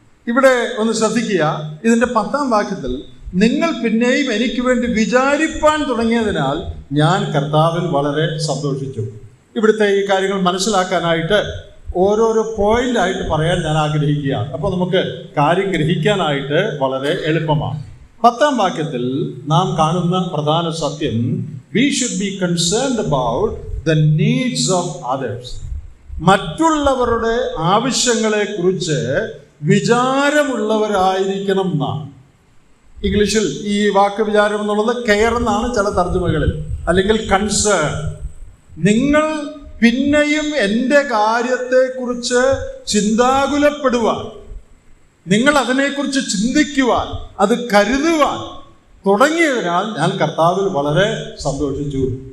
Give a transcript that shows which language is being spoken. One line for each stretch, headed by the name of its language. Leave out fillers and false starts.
Malayalam: ഇവിടെ ഒന്ന് ശ്രദ്ധിക്കുക. ഇതിൻ്റെ 10-ാം വാക്യത്തിൽ നിങ്ങൾ പിന്നെയും എനിക്ക് വേണ്ടി വിചാരിപ്പാൻ തുടങ്ങിയതിനാൽ ഞാൻ കർത്താവിൽ വളരെ സന്തോഷിച്ചു. ഇവിടുത്തെ ഈ കാര്യങ്ങൾ മനസ്സിലാക്കാനായിട്ട് ഓരോരോ പോയിന്റായിട്ട് പറയാൻ ഞാൻ ആഗ്രഹിക്കുകയാണ്. അപ്പോൾ നമുക്ക് കാര്യം ഗ്രഹിക്കാനായിട്ട് വളരെ എളുപ്പമാണ്. 10-ാം വാക്യത്തിൽ നാം കാണുന്ന പ്രധാന സത്യം,
English: we should be concerned about the needs of others.
Malayalam: മറ്റുള്ളവരുടെ ആവശ്യങ്ങളെ കുറിച്ച് വിചാരമുള്ളവരായിരിക്കണം എന്നാണ്. ഇംഗ്ലീഷിൽ ഈ വാക്ക് വിചാരം എന്നുള്ളത് കെയർ എന്നാണ് ചില തർജ്ജമകളിൽ, അല്ലെങ്കിൽ കൺസേൺ. നിങ്ങൾ പിന്നെയും എൻ്റെ കാര്യത്തെക്കുറിച്ച് ചിന്താകുലപ്പെടുവാൻ, നിങ്ങൾ അതിനെക്കുറിച്ച് ചിന്തിക്കുവാൻ, അത് കരുതുവാൻ തുടങ്ങിയതിനാൽ ഞാൻ കർത്താവിൽ വളരെ സന്തോഷിച്ചു.